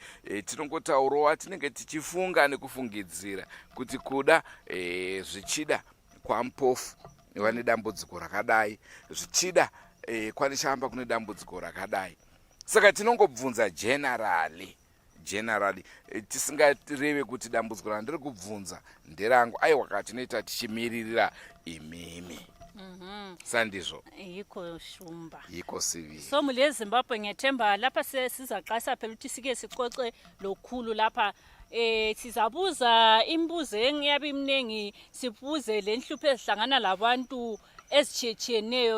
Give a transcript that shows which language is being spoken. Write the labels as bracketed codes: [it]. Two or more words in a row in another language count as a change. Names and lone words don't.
[sn] Tinongotaurawo tinenge tichifunga nekufungidzira kuti kuda zvichida kwaMpofu vane dambudziko rakadai, zvichida kwaNechamba kune dambudziko rakadai. Saka tinongobvunza generally tisingareve kuti dambudziko randiri kubvunza nderangu aiwa tinoita tichimiririra imimi. Sandizvo [nd] yikho shumba yikho sivi. So muri eZimbabwe ngethemba lapha sizaqasa phela ukuthi sike sicoce lokhulu lapha sizabuza imibuzo engiyabe imnengi sibuze lenhlupho ezihlangana labantu ezitshiyeneyo.